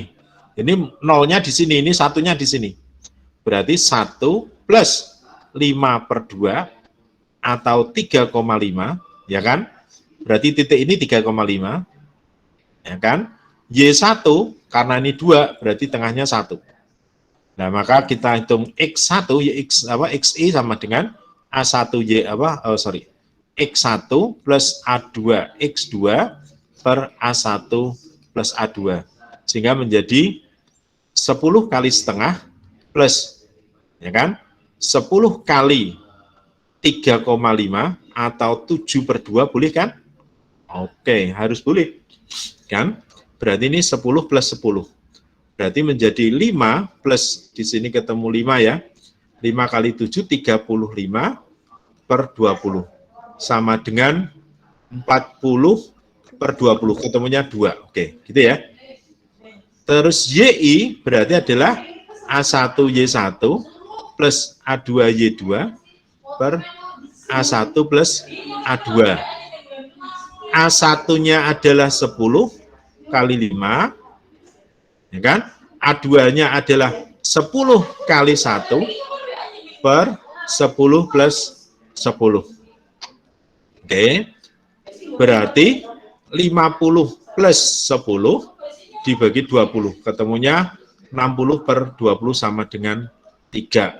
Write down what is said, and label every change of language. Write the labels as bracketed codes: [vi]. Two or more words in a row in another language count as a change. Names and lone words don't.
[id] Ini nolnya di sini, ini satunya di sini. Berarti 1 plus 5 per 2 atau 3,5, ya kan? Berarti titik ini 3,5, ya kan? Y1, karena ini 2, berarti tengahnya 1. Nah, maka kita hitung X1, XI sama dengan A1Y, X1 plus A2 X2 per A1 plus A2. Sehingga menjadi 10 kali setengah plus, ya kan? 10 kali 3,5 atau 7 per 2 boleh kan? Oke, harus boleh. Kan? Berarti ini 10 plus 10. Berarti menjadi 5 plus, di sini ketemu 5 ya. 5 kali 7, 35 per 20. Sama dengan 40 per 20. Ketemunya 2. Oke, gitu ya. Terus YI berarti adalah A1Y1 plus A2Y2 per A1 plus A2. A1-nya adalah 10 kali 5, ya kan? A2-nya adalah 10 kali 1 per 10 plus 10. Oke, berarti 50 plus 10 dibagi 20, ketemunya 60 per 20 sama dengan 3.